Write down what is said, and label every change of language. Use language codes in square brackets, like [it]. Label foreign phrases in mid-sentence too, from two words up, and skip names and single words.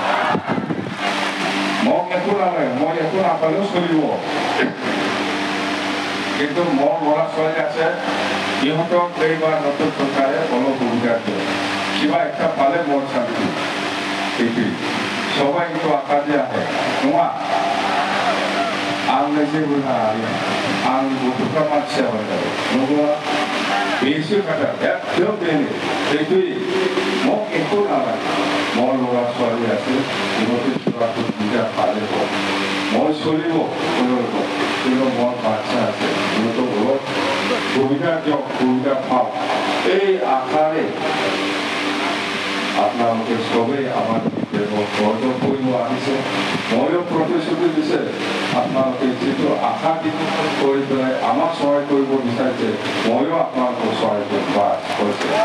[as] মোক একো নালাগে মই একো নাপালেও চলিব কিন্তু মোৰ ল'ৰা ছোৱালী আছে ইহঁতক এইবাৰ নতুন চৰকাৰে অলপ সুবিধা দিয়ে কিবা একটা পালে মোৰ শান্তি এইটোৱেই সবাই কিন্তু আশা দিয়ে আহে नङा [brx] आंनो जेबो नाङा आं गथ'फ्रा मानसिया बायदि नंगौना बेसो खोथा एकदम बेनो [as] এইটোৱেই মোক একো নালাগে মোৰ ল'ৰা ছোৱালী আছে সিহঁতে কিবা সুবিধা পালে মই চলিব কোনোৰকম কিন্তু মোৰ বাচ্চা আছে সিহঁতক অলপ সুবিধা দিয়ক সুবিধা পাওক এই আশাৰে আপোনালোকে সবেই আমাৰ সহযোগ কৰিব আহিছে ময়ো প্ৰতিশ্ৰুতি দিছে আপোনালোকে যিটো আশা কৰি পেলাই আমাক সহায় কৰিব বিচাৰিছে ময়ো আপোনালোকক সহায় কৰিব কৈছে